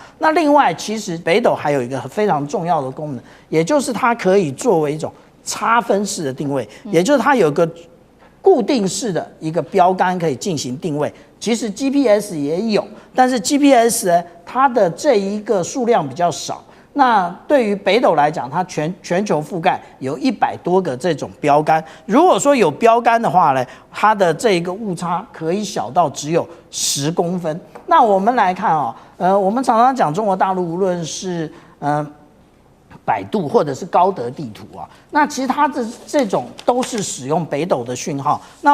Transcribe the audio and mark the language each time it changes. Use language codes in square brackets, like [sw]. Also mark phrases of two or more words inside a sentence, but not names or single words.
[zh] 那另外，其實北斗還有一個非常重要的功能，也就是它可以作為一種差分式的定位，也就是它有個固定式的一個標杆可以進行定位。其實 GPS 也有，但是 GPS 呢，它的這一個數量比較少。那對於北斗來講，它全球覆蓋有100多個這種標杆。如果說有標杆的話呢，它的這一個誤差可以小到只有10公分。那我們來看我們常常講中國大陸，無論是百度或者是高德地圖啊，那其實它的這種都是使用北斗的訊號，那